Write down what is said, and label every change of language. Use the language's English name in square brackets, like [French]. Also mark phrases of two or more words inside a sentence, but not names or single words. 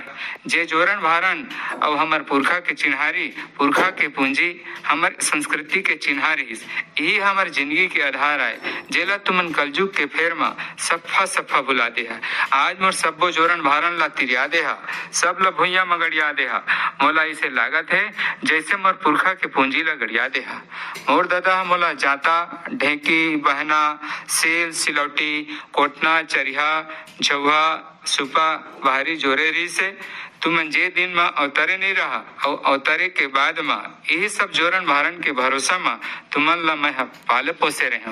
[Chhattisgarhi] जे जोरन भारन और हमर पुरखा के चिन्हारी, पुरखा के पूंजी, हमर संस्कृति के चिन्हारी यही हमर जिंदगी के आधार आए। जेला तुमन कलजुग के फेर में सफा सफा भुला दे है। आज मोर सब्बो जोरन भारन ला तिरिया दे हा, सब ला भुइया में गड़िया दे हा। मोला इसे लागत है जैसे मोर पुरखा के पूंजी ला गड़िया दे हा। मोर दादा मोला जाता ढेकी बहना सेल सिलौटी कोटना चरिहा झौहा सुपा बाहरी जोरे रही से तुमन जे दिन में अवतरे नहीं रहा और अवतरे के बाद में यही सब जोरन भारन के भरोसा में तुमन ला मैं पाले पोसे रहे हूँ।